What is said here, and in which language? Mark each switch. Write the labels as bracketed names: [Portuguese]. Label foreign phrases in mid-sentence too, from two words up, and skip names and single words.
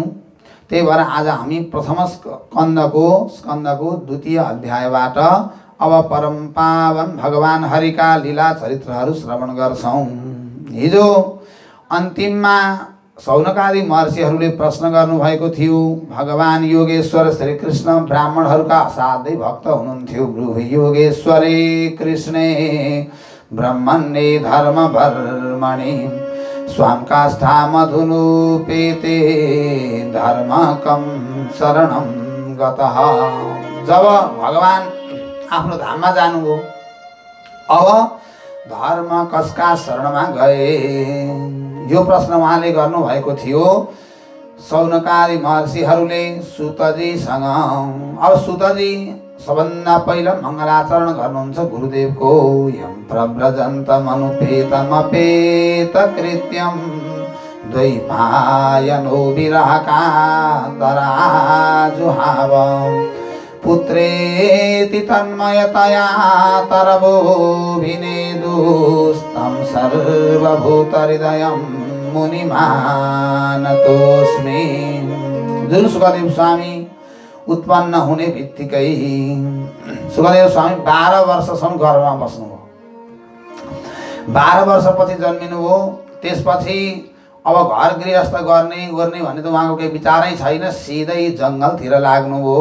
[Nepali] त्यही भएर आज हामी प्रथम स्कन्दको द्वितीय अध्यायबाट अब परम पावन भगवान हरिका लीला चरित्रहरू श्रवण गर्छौं। हिजो अन्तिममा सौनकादि महर्षिहरूले प्रश्न गर्नुभएको थियो। भगवान योगेश्वर श्री कृष्ण ब्राह्मणहरूका असाध्यै भक्त हुनुहुन्थ्यो। [Sanskrit] ब्रूहि योगेश्वरे कृष्णे ब्रह्मण्ये धर्मवर्मणि स्वाम काष्ठा मधुनुपेते धर्मकं शरणं गतः। [Nepali] जब भगवान आफ्नो धाममा जानुभयो, अब धर्म कसका शरणमा गए यो प्रश्न उहाँले गर्नुभएको थियो सौनकादि महर्षिहरूले सुतजीसँग। अब सुतजी सबभन्दा पहिला मङ्गलाचरण गर्नुहुन्छ गुरुदेवको। [Sanskrit] यं प्रव्रजन्तमनुपेतमपेतकृत्यं द्वैपायनो विरहकातराजुहाव पुत्रेति तन्मयतया तरवोभिनेदुस्तं सर्वभूतहृदयं मुनिमानतोऽस्मि। [Nepali] जुन सुखदेव स्वामी उत्पन्न हुने बित्तिकै सुखदेव स्वामी 12 वर्षसम्म गर्भमा बस्नुभयो। 12 वर्षपछि जन्मिनुभयो। त्यसपछि अब घर गृहस्थ गर्ने भने त उहाँको केही विचारै छैन, सिधै जङ्गलतिर लाग्नुभयो।